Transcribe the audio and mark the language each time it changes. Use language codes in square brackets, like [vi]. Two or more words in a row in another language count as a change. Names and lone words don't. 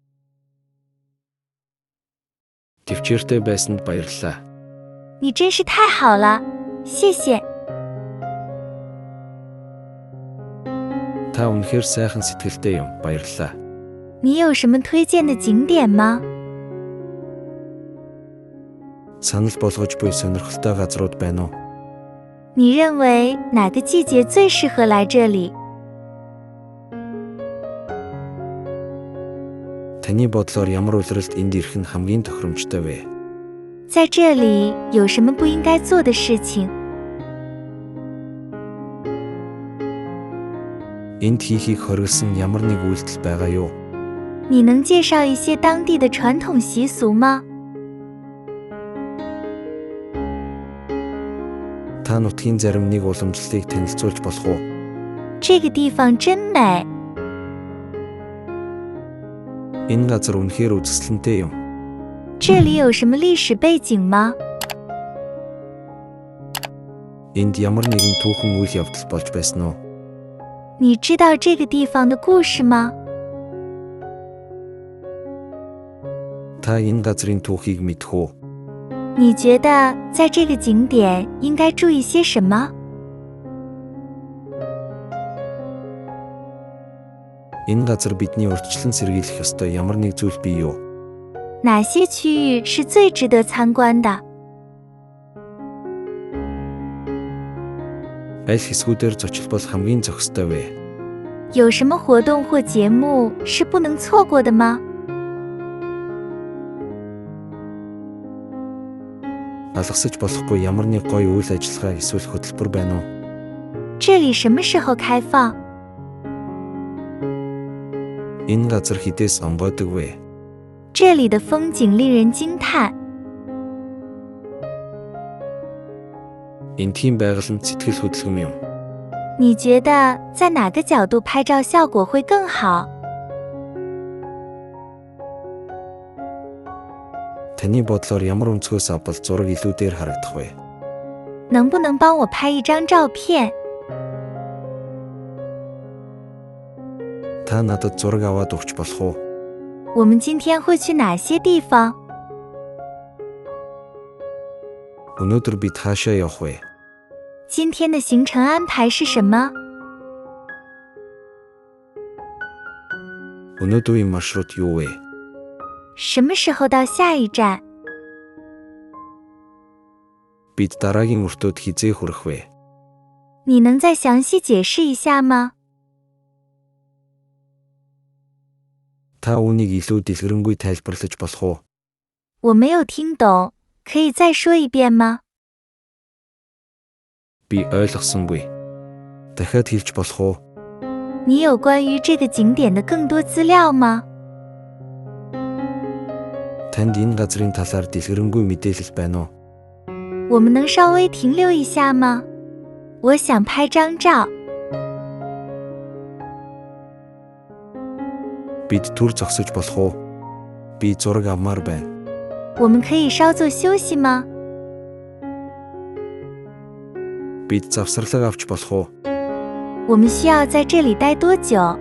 [mn] Төвчээртэй байсанд баярлалаа. [zh] 你真是太好了，谢谢。 [mn] Та үнэхээр сайхан сэтгэлтэй юм. Баярлалаа. [zh] 你有什么推荐的景点吗？ [mn] Санал болгож буй сонирхолтой газрууд байна уу? [zh] 你认为哪个季节最适合来这里？ [mn] Таны бодлоор ямар улиралд энд ирэх нь хамгийн тохиромжтой вэ? [zh] 在这里有什么不应该做的事情？ [mn] Энд хийхийг хориглосон ямар нэг үйлдэл байгаа юу? [zh] 你能介绍一些当地的传统习俗吗？ [mn] Та нутгийн зарим нэг уламжлалыг танилцуулж болох уу? [zh] 这个地方真美， [mn] Энэ газар үнэхээр үзэсгэлэнтэй юм. [zh] 这里有什么历史背景吗？ [mn] Энд ямар нэгэн түүхэн үйл явдал болж байсан уу? [zh] 你知道这个地方的故事吗？ [mn] Та энэ газрын түүхийг мэдэх үү? [zh] 你觉得在这个景点应该注意些什么？ [mn] Энэ газар бидний урьдчилан сэргийлэх ёстой ямар нэг зүйл бий юу? [zh] 哪些区域是最值得参观的？ [mn] Аль хэсгүүдээр зочилбол хамгийн зохистой вэ? [zh] 有什么活动或节目是不能错过的吗？ [mn] Алгасаж болохгүй ямар нэг гоё үйл ажиллагаа эсвэл хөтөлбөр байна уу? [zh] 这里什么时候开放？ [mn] Энэ газар хідээс онгойдог вэ? [zh] 这里的风景令人惊叹。 [mn] Энтхийн байгаль нь сэтгэл хөдлөм юм. [zh] 你觉得在哪个角度拍照效果会更好？ [mn] Таны бодлоор ямар өнцгөөс авбал зураг илүүдээр харагдах вэ? [zh] 能不能帮我拍一张照片？ [mn] Та надад зураг аваад өгч болох уу? [zh] 我们今天会去哪些地方？ [mn] Өнөөдөр бид хаашаа явах вэ? [zh] 今天的行程安排是什么？ [mn] Өнөөдрийн маршрут юу вэ? [zh] 什么时候到下一站？ [mn] Бид дараагийн өртөөд хизээ хүрэх вэ? [zh] 你能再详细解释一下吗？ [mn] Та үүнийг илүү дэлгэрэнгүй тайлбарлаж болох уу? [zh] 我没有听懂，可以再说一遍吗？ [mn] Би ойлгосонгүй. Дахиад хэлж болох уу? [zh] 你有关于这个景点的更多资料吗？ [mn] Танд энэ газрын талаар дэлгэрэнгүй мэдээлэл байна уу? [zh] 我们能稍微停留一下吗？我想拍张照。 [mn] Бид түр зогсож болох уу? Би зураг авмаар байна. [zh] 我们可以稍作休息吗？ [mn] Бид завсарлаг авч болох уу? [zh] 我们需要在这里待多久？